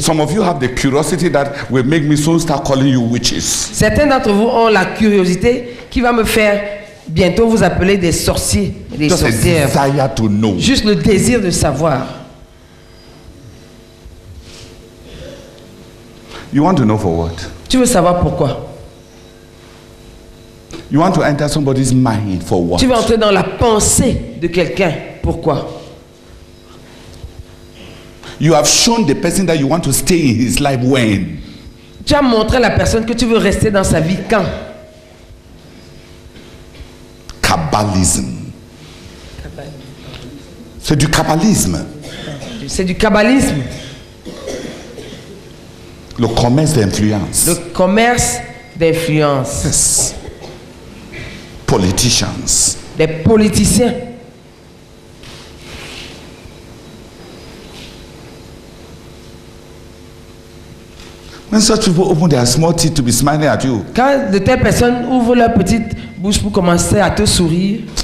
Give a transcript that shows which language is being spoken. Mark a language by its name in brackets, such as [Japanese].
[English] Some of you have the curiosity that will make me soon start calling you witches. [French] Certains d'entre vous ont la curiosité qui va me faire bientôt vous appeler des sorciers, des [English] Just [French] sorcières. [English] a desire to know. [French] Juste le désir de savoir. [English] You want to know for what? [French] Tu veux savoir pourquoi? [English] You want to enter somebody's mind for what? [French] Tu veux entrer dans la pensée de quelqu'un. Pourquoi? [English] You have shown the person that you want to stay in his life when? [French] Tu as montré à la personne que tu veux rester dans sa vie quand? [English] Kabbalism. [French] C'est du kabbalisme. C'est du kabbalisme. Le commerce d'influence. Le commerce d'influence. [English] Yes. Politicians. [French] Des politiciens. [English] When such people open their small teeth to be smiling at you. [French] Quand de telles personnes ouvrent leur petite bouche pour commencer à te sourire.